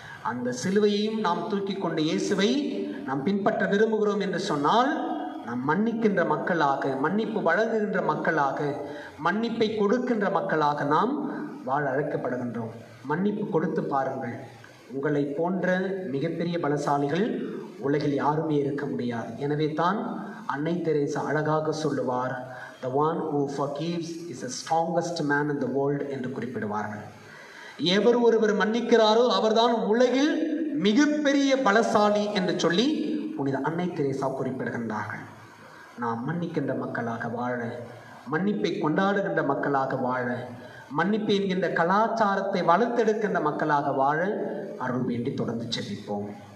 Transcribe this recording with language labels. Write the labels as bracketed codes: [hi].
[ta] அந்த சிலுவையையும் நாம் தூக்கி கொண்டு இயேசுவை நாம் பின்பற்ற விரும்புகிறோம் என்று சொன்னால், நாம் மன்னிக்கின்ற மக்களாக, மன்னிப்பு வழங்குகின்ற மக்களாக, மன்னிப்பை கொடுக்கின்ற மக்களாக நாம் வாழ அழைக்கப்படுகின்றோம். மன்னிப்பு கொடுத்து பாருங்கள். உங்களை போன்ற மிகப்பெரிய பலசாலிகள் உலகில் யாருமே இருக்க முடியாது. எனவே தான் அன்னை தெரேசா அழகாக சொல்லுவார், [en] the one who forgives is the strongest man in the world [ta] என்று குறிப்பிடுவார்கள். எவர் ஒருவர் மன்னிக்கிறாரோ அவர்தான் உலகில் மிகப்பெரிய பலசாலி என்று சொல்லி புனித அன்னை தெரேசா குறிப்பிடுகின்றார்கள். நாம் மன்னிக்கின்ற மக்களாக வாழ, மன்னிப்பை கொண்டாடுகின்ற மக்களாக வாழ, மன்னிப்பு என்கின்ற கலாச்சாரத்தை வளர்த்தெடுக்கின்ற மக்களாக வாழ அருள் வேண்டி தொடர்ந்து செபிப்போம்.